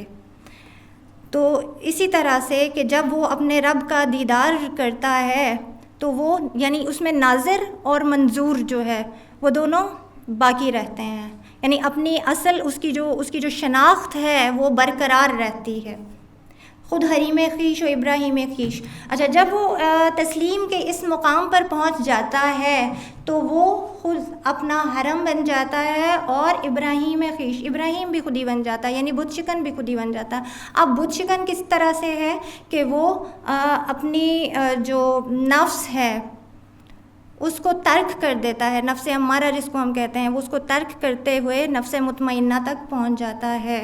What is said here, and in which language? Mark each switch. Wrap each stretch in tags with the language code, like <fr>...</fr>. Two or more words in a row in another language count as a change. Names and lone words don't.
<ur>تو اسی طرح سے کہ جب وہ اپنے رب کا دیدار کرتا ہے تو وہ یعنی اس میں ناظر اور منظور جو ہے وہ دونوں باقی رہتے ہیں، یعنی اپنی اصل اس کی جو شناخت ہے وہ برقرار رہتی ہے،</ur> <fa>خود حریم خویش و ابراہیم خویش۔</fa> <ur>اچھا، جب وہ تسلیم کے اس مقام پر پہنچ جاتا ہے تو وہ خود اپنا حرم بن جاتا ہے، اور</ur> <fa>ابراہیم خویش،</fa> <ur>ابراہیم بھی خودی بن جاتا ہے، یعنی بت شکن بھی خودی بن جاتا ہے۔ اب بت شکن کس طرح سے ہے کہ وہ اپنی جو نفس ہے اس کو ترک کر دیتا ہے، نفس امارہ جس کو ہم کہتے ہیں، وہ اس کو ترک کرتے ہوئے نفس مطمئنہ تک پہنچ جاتا ہے۔</ur>